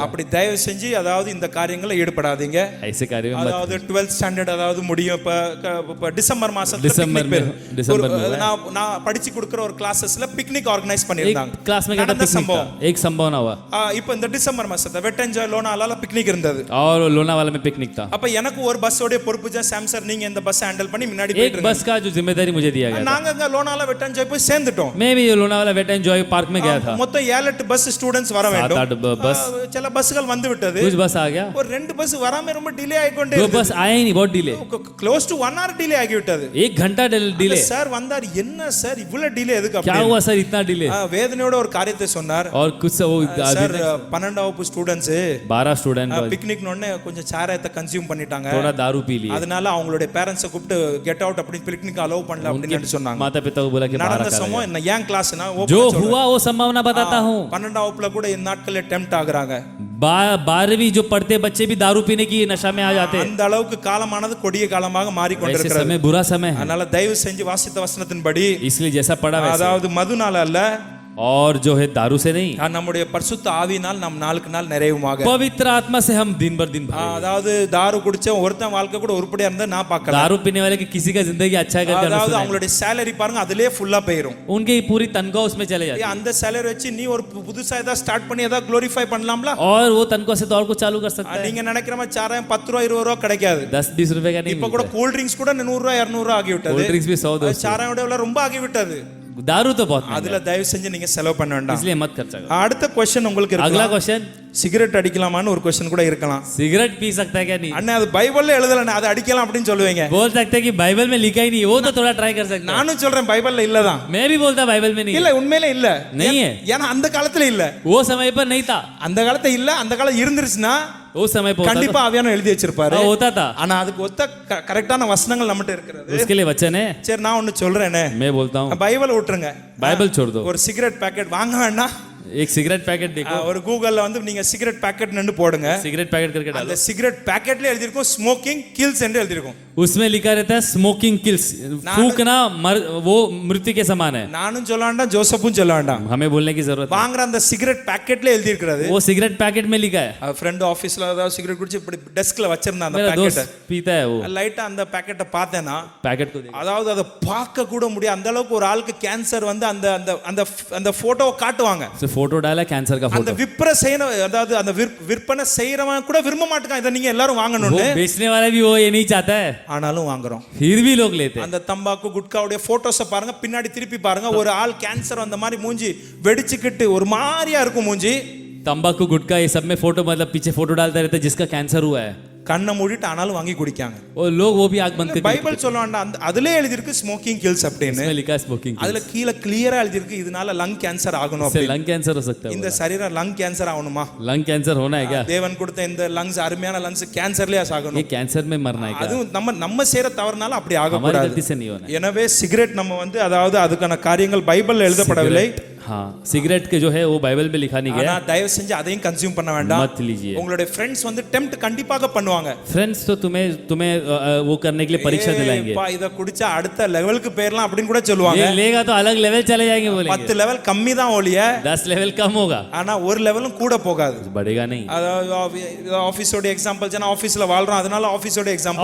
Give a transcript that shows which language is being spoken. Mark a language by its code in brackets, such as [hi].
[ta] அப்படி தயவு செஞ்சு அதாவது இந்த காரியங்களை ஈடுபடாதீங்க. [hi] ऐसे कार्य में मत. [ta] அதாவது 12th ஸ்டாண்டர்ட் அதாவது முடியும் இப்ப டிசம்பர் மாசத்துல [hi] டிசம்பர் में [ta] நான் படிச்சு கொடுக்கிற ஒரு கிளாसेसல பிக்னிக் ஆர்கனைஸ் பண்ணிருந்தாங்க. [hi] एक क्लास में क्या था पिकनिक का एक संभावना हुआ. [ta] இப்போ இந்த டிசம்பர் மாசத்துல வெட்டென்ஜாய் லோனாலால பிக்னிக் இருந்தது. [hi] और लोनावाला में पिकनिक था. [ta] அப்ப எனக்கு ஒரு பஸ்ஸோட பொறுப்பு ஜா சாம் சார் நீங்க இந்த பஸ் ஹேண்டில் பண்ணி முன்னாடி [hi] एक [ta] போயிட்டு [hi] बस का जो जिम्मेदारी मुझे दिया गया था. [ta] நாங்க அங்க லோனால வெட்டென்ஜாய் போய் சேர்ந்துட்டோம். [hi] मैं भी लोनावाला वेट एंजॉय पार्क में गया था. [ta] மொத்தம் 7-8 பஸ் ஸ்டூடண்ட்ஸ் வர வேண்டும். [hi] 7-8 बस. [ta] சில பஸ்கள் வந்து விட்டது. [hi] कुछ बस आ गया. [ta] ஒரு 2 பஸ் வராம ரொம்ப டிலே ஆயிக்கொண்டே [hi] दो बस आए नहीं, बहुत delay. [ta] Close to 1 hour delay ஆகி விட்டது. [hi] 1 घंटा डिले. [ta] சார் வந்தார். என்ன சார் இவ்வளவு டிலே எதுக்கு? [hi] क्या हुआ सर इतना डिले? [ta] வேதனையோட ஒரு காரியத்தை சொன்னார். [hi] और कुछ वो [ta] சார் 12th வகுப்பு ஸ்டூடண்ட்ஸ் [hi] 12 स्टूडेंट [ta] பிக்னிக் நோனே கொஞ்சம் சாராயத்தை கன்சியூம் பண்ணிட்டாங்க. [hi] थोड़ा दारू पी लिए. [ta] அதனால அவங்களுடைய பேரண்ட்ஸை கூப்பிட்டு கெட் அவுட் அப்படி பிக்னிக் அலோவ் பண்ணல அப்படின்னு சொன்னாங்க. [hi] माता पिता को बोला कि बाहर [ta] நடந்த [hi] आ [ta] சம்பவம் என்ன ஏன் கிளாஸ்னா [hi] जो हुआ वो संभावना बताता हूँ. [ta] 12th வகுப்புல கூட இந்த நாட்கள்ல டெம்ப்ட் ஆகுறாங்க. [hi] 12वीं जो पढ़ते बच्चे भी दारू पीने की नशा में आ जाते हैं. [ta] அந்த அளவுக்கு காலமானது கொடிய காலமாக [hi] ऐसे [ta] மாறிக்கொண்டிருக்கிறது. [hi] समय बुरा समय है. [ta] அதனால தயவு செஞ்சு வாசித்த வசனத்தின்படி [hi] इसलिए जैसा पढ़ा वैसे. [ta] அதாவது மதுனால அல்ல, [hi] और जो है दारू से नहीं, [ta] நம்முடைய பரிசுத்த ஆவியினால் நம் நாளுக்கு நாள் நிறைவுமாக. [hi] पवित्र आत्मा से हम दिन भर दिन भर. [ta] அதாவது தாரு குடிச்ச ஒருத்தன் வாழ்க்கை கூட உருப்படியா இருந்தா நான் பார்க்கல. [hi] दारू पीने वाले की किसी का जिंदगी अच्छा करके [ta] அதாவது அவங்களுடைய சேலரி பாருங்க அதிலே ஃபுல்லா போயிரும். [hi] उनकी पूरी तनख्वाह उसमें चले जाती है. [ta] அந்த சேலரி வச்சு நீ ஒரு புதுசா ஏதாவது ஸ்டார்ட் பண்ணி ஏதாவது க்ளோரிஃபை பண்ணலாம்ல? [hi] और वो तनख्वाह से तो और कुछ चालू कर सकता है. [ta] நீங்க நினைக்கிற மாதிரி சாராயம் 10 ரூபாய் 20 ரூபாய் கிடைக்காது. [hi] 10-20 रुपए का नहीं [ta] இப்ப கூட கூல் ட்ரிங்க்ஸ் கூட 100 ரூபாய் 200 ரூபாய் ஆகி விட்டது. [hi] कोल्ड ड्रिंक्स भी 100-200. [ta] சாராயோட விலை ரொம்ப ஆகி விட்டது. [hi] दारू तो बहुत [ta] அதுல தயவு செஞ்சு நீங்க செலவு பண்ண வேண்டாம். [hi] इसलिए मत खर्चा करो. [ta] அடுத்த क्वेश्चन உங்களுக்கு [hi] अगला [ta] இருக்கலாம். [hi] क्वेश्चन, [ta] சிகரெட் அடிக்கலாமான்னு ஒரு क्वेश्चन கூட இருக்கலாம். [hi] सिगरेट पी सकता है क्या? नहीं. [ta] அண்ணா அது பைபிள்ல எழுதலண்ணே அது அடிக்கலாம் அப்படின்னு சொல்லுவீங்க. [hi] बोल सकते हैं कि बाइबल में लिखा ही नहीं, वो तो थोड़ा ट्राई कर सकते हैं. [ta] நானும் சொல்றேன் பைபிள்ல இல்லதான். [hi] मैं भी बोलता बाइबल में नहीं. [ta] இல்ல உண்மையிலே இல்ல. [hi] नहीं है. [ta] ஏன்னா அந்த காலத்துல இல்ல. [hi] वो समय पर नहीं था. [ta] அந்த காலத்துல இல்ல. அந்த காலம் இருந்துருச்சுன்னா [hi] उस समय पर [ta] கண்டிப்பா ஆவியான எழுதி வச்சிருப்பாரு. [hi] होता था. [ta] ஆனா அதுக்கு ஒத்த கரெக்டான வசனங்கள் நம்மகிட்ட இருக்கிறது. [hi] उसके लिए वचन है. [ta] சரி நான் ஒன்னு சொல்றேனே. [hi] मैं बोलता हूँ [ta] பைபிள் விட்டுருங்க. [hi] बाइबल छोड़ दो. [ta] ஒரு சிகரெட் பாக்கெட் வாங்க வேண்டாம். [hi] एक सिगरेट पैकेट देखो. [ta] ஒரு கூகுள்ல வந்து நீங்க சிகரெட் பாக்கெட்னு போடுங்க. [hi] सिगरेट पैकेट करके [ta] அந்த [hi] डालो. [ta] சிகரெட் பாக்கெட்ல எழுதி இருக்கும் ஸ்மோக்கிங் கில்ஸ் என்று எழுதி இருக்கும். [hi] उसमें लिखा रहता है स्मोकिंग किल्स. फूकना वो मृत्यु के समान है. [ta] நானும் சொல்ல வேண்டாம் ஜோசப்பும் சொல்ல வேண்டாம். [hi] हमें बोलने की जरूरत है. [ta] வாங்குற அந்த சிகரெட் பாக்கெட்ல எழுதி இருக்கிறது. [hi] वो सिगरेट पैकेट में लिखा है. [ta] ஃப்ரெண்ட் ஆபீஸ்ல ஏதாவது சிகரெட் குடிச்சு இப்படி டெஸ்க்ல வச்சிருந்தா அந்த [hi] मेरा [ta] பாக்கெட் [hi] दोस्त पीता है वो. [ta] லைட்டா அந்த பாக்கெட்டை பார்த்தேனா [hi] पैकेट को देखो. [ta] அதாவது அதை பார்க்க கூட முடியாது. அந்த அளவுக்கு ஒரு ஆளுக்கு கேன்சர் வந்து அந்த அந்த அந்த அந்த போட்டோவை காட்டுவாங்க. [hi] से फोटो डाला कैंसर का [ta] அந்த [hi] फोटो. [ta] விற்பனை செய்யற அதாவது அந்த விற்பனை செய்யறவன் கூட விரும்ப மாட்டான் இதை நீங்க எல்லாரும் [hi] वो [ta] வாங்கணும்னு. [hi] बेचने वाला भी वो ये नहीं चाहता है, [ta] ஆனாலும் வாங்குறோம். [hi] फिर भी लोग लेते हैं. [ta] அந்த தம்பாக்கு குட்காவுடைய போட்டோஸை பாருங்க, பின்னாடி திருப்பி பாருங்க. ஒரு ஆள் கேன்சர் வந்த மாதிரி மூஞ்சி வெடிச்சுக்கிட்டு ஒரு மாதிரியா இருக்கும் மூஞ்சி. [hi] तंबाकू गुटखा ये सब में फोटो मतलब पीछे फोटो डालता रहता है जिसका कैंसर हुआ है. [ta] கண்ணை மூடிட்டு ஆனாலும் வாங்கி குடிக்காங்க. [hi] और लोग वो भी आग बंद करके [ta] பைபிள் சொல்ல வேண்டாம், அந்த அதுலயே எழுதிருக்கு ஸ்மோக்கிங் கில்ஸ் அப்படின்னு. [hi] इसमें लिखा है स्मोकिंग [ta] அதுல கீழே கிளியரா எழுதிருக்கு இதனால லங் கேன்சர் ஆகணும் [hi] से [ta] அப்படின்னு. [hi] लंग कैंसर हो सकता है. [ta] இந்த சரீரம் லங் கேன்சர் ஆகணுமா? [hi] लंग कैंसर होना है क्या? [ta] தேவன் கொடுத்த இந்த லங்ஸ் அருமையான லங்ஸ் கேன்சர்லயே [hi] ये [ta] ஆகணும். [hi] कैंसर में मरना है क्या? [ta] அதுவும் நம்ம செய்யற தவறுனால அப்படி [hi] हमारी [ta] ஆகக்கூடாது. [hi] गलती से नहीं होना है. [ta] எனவே சிகரெட் நம்ம வந்து அதாவது அதுக்கான காரியங்கள் பைபிள்ல எழுதப்படவில்லை. [hi] हाँ, सिगरेट के जो है वो बाइबल में लिखा नहीं [ta] ஆனா [hi] गया. [ta] தயவு செஞ்சு அதையும் கன்சியூம் பண்ண வேண்டாம். [hi] मत लीजिए. [ta] உங்களுடைய ஃப்ரெண்ட்ஸ் வந்து டெம்ப்ட் கண்டிப்பாக பண்ணுவாங்க. [hi] फ्रेंड्स तो तुम्हें वो करने के लिए परीक्षा दिलाएंगे. [ta] பா இத குடிச்சா அடுத்த லெவலுக்கு போயிரலாம் அப்படின்னு கூட சொல்லுவாங்க. [hi] ये लेगा तो अलग लेवल चले जाएंगे बोलेंगे. [ta] 10 லெவல் கம்மி தான் ஒழிய [hi] 10 लेवल कम होगा, [ta] ஆனா ஒரு லெவலும் கூட போகாது. [hi] बढ़ेगा नहीं. [ta] அதாவது ஆபீஸோட எக்ஸாம்பிள் ஜனா ஆபீஸ்ல வாழ்றோம், அதனால ஆபீஸோட எக்ஸாம்பிள்